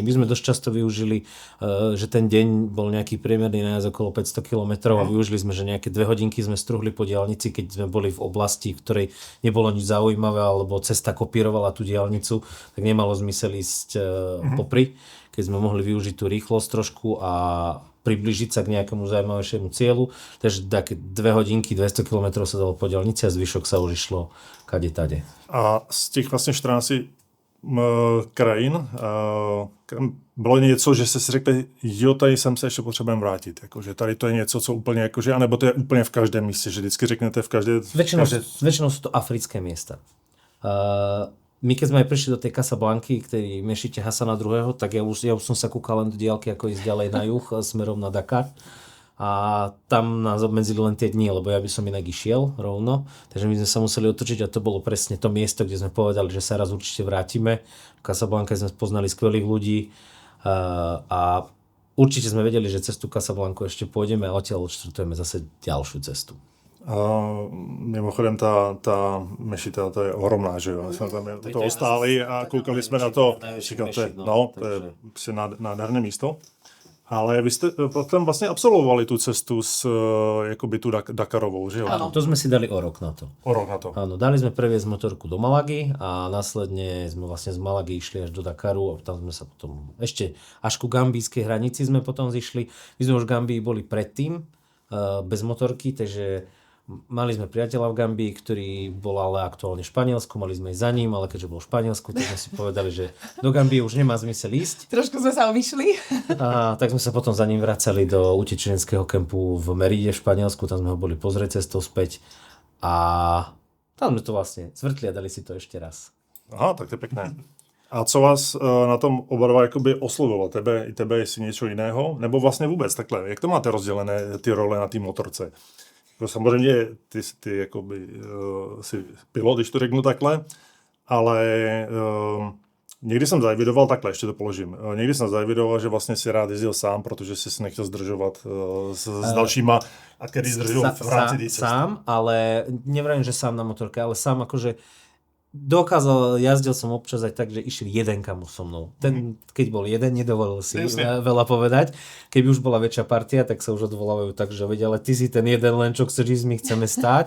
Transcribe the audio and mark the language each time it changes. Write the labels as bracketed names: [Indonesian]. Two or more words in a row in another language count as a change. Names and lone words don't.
[Slovak] My sme dosť často využili, že ten deň bol nejaký priemerný nájazd okolo 500 km a využili sme, že nejaké 2 hodinky sme struhli po diaľnici, keď sme boli v oblasti, v ktorej nebolo nič zaujímavé, alebo cesta kopírovala tú diaľnicu, tak nemalo zmysel ísť popri, keď sme mohli využiť tú rýchlosť trošku a priblížiť sa k nejakému zaujímavejšiemu cieľu. Takže také 2 hodinky, 200 km sa dalo po diaľnici a zvyšok sa už išlo kade tade. [Czech] A z těch vlastně 14 krajin bylo něco, že jste si řekli, jo, tady sem se ještě potřebujeme vrátit. Jakože tady to je něco, co úplně, jakože, anebo to je úplně v každém místě, že vždycky řeknete v každé... [Slovak] Väčšinou sú to africké miesta. My keď sme aj prišli do tej Casablanky, ktorý mešíte Hasana II., tak ja už som sa kúkal len do diaľky, ako ísť ďalej na juh, smerom na Dakar. A tam nás obmedzili len tie dni, lebo ja by som inak išiel rovno. Takže my sme sa museli otočiť a to bolo presne to miesto, kde sme povedali, že sa raz určite vrátime. V Casablanke sme poznali skvelých ľudí a určite sme vedeli, že cez tú Casablanku ešte pôjdeme a odtiaľ odštartujeme zase ďalšiu cestu. [Czech] Mimochodem ta mešita, to je ohromná, že jo? Jsme tam to ostáli a koukali jsme na to, říkáte, no, to je prostě nádherné místo. Ale vy jste potom vlastně absolvovali tu cestu s jakoby tu Dakarovou, že jo? [Slovak] Áno, to sme si dali o rok na to. O rok na to. Áno, dali sme previesť motorku do Malagy a následne sme vlastne z Malagy išli až do Dakaru a tam sme sa potom ešte až ku gambijskej hranici sme potom zišli. My sme už v Gambii boli predtým bez motorky, takže Mali sme priateľa v Gambii, ktorý bol ale aktuálne v Španielsku, mali sme ísť za ním, ale keďže bol v Španielsku, tak sme si povedali, že do Gambie už nemá zmysel ísť. Trošku sme sa obišli. A tak sme sa potom za ním vracali do utečeneckého kempu v Meride v Španielsku, tam sme ho boli pozrieť cestou späť a tam sme to vlastne zvrtli a dali si to ešte raz. Aha, tak to je pekné. [Czech] A co vás na tom oba dva jakoby oslovilo? Tebe jestli něco jiného? Nebo vlastně vůbec takhle? Jak to máte rozdělené ty role na té motorce? Samozřejmě ty jakoby, jsi pilot, když to řeknu takhle, ale někdy jsem zaevidoval, takhle ještě to položím, někdy jsem zaevidoval, že vlastně si rád jezdil sám, protože si nechtěl zdržovat s dalšíma, [Slovak] a kedy zdržoval v rámci té cesty. Sám, ale nevravím, že sám na motorke, ale sám akože dokázal, jazdil som občas aj tak, že išiel jeden kamu so mnou. Ten, keď bol jeden, nedovolil si veľa povedať. Keby už bola väčšia partia, tak sa už odvolávajú tak, že vedia, ale ty si ten jeden len, čo chceš ísť, my chceme stáť.